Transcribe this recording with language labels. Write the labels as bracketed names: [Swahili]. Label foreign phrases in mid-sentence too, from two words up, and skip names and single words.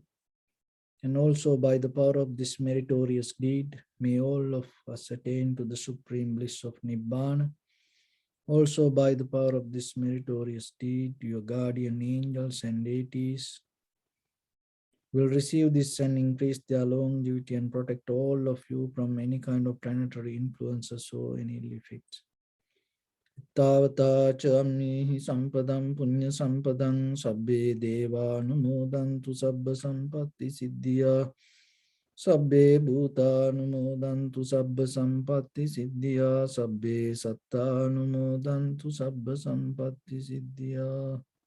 [English] And also by the power of this meritorious deed, may all of us attain to the supreme bliss of Nibbana. Also by the power of this meritorious deed, your guardian angels and deities will receive this and increase their longevity and protect all of you from any kind of planetary influences or any ill effects. [Pali] Tavata chamnihi sampadam punya sampadam sabbe deva numodantu sabba sampatti siddhya sabbe bhuta numodantu sabba sampatti siddhya sabbe satta numodantu sabba sampatti siddhya.